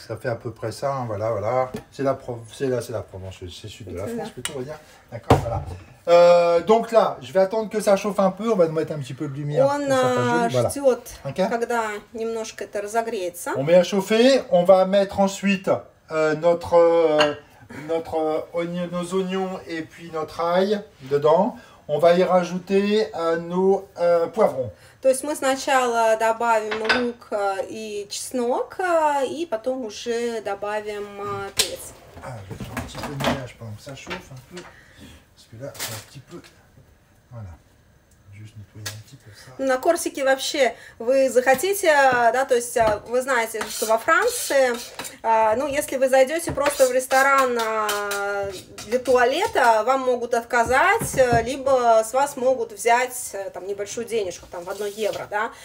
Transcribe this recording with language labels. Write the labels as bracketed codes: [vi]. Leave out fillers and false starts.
[fr] Ça fait à peu près ça, hein, voilà, voilà. C'est la Provence, c'est sud de la France plutôt, on va dire. D'accord, voilà. Donc là, je vais attendre que ça chauffe un peu. On va mettre un petit peu de lumière. [ru] Он ждет, когда немножко это разогреется. [fr] On met à chauffer. On va mettre ensuite nos oignons et puis notre ail dedans. On va y rajouter nos poivrons. [ru] То есть мы сначала добавим лук и чеснок, и потом уже добавим перец. [fr] Je vais faire un petit peu de ménage pendant que ça chauffe un peu. Parce que là, c'est un petit peu... Voilà. Juste nettoyer un petit peu ça. [ru] На Корсике вообще вы захотите, да, то есть вы знаете, что во Франции, ну, если вы зайдете просто в ресторан для туалета, вам могут отказать, либо с вас могут взять там небольшую денежку, там в 1 евро, да.